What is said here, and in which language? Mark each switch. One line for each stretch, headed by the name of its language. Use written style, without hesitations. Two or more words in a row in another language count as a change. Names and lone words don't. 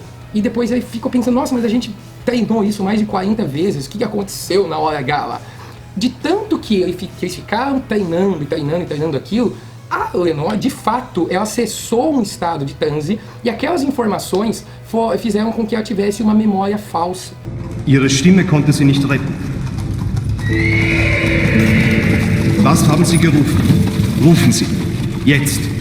Portuguese: E depois ele fica pensando, nossa, mas a gente treinou isso mais de 40 vezes, o que aconteceu na hora H lá? De tanto que eles ficaram treinando aquilo, a Lenore, de fato, ela acessou um estado de transe e aquelas informações fizeram com que ela tivesse uma memória falsa.
German: Ihre Stimme konnte sie nicht retten. Was haben Sie gerufen? Rufen Sie. Jetzt.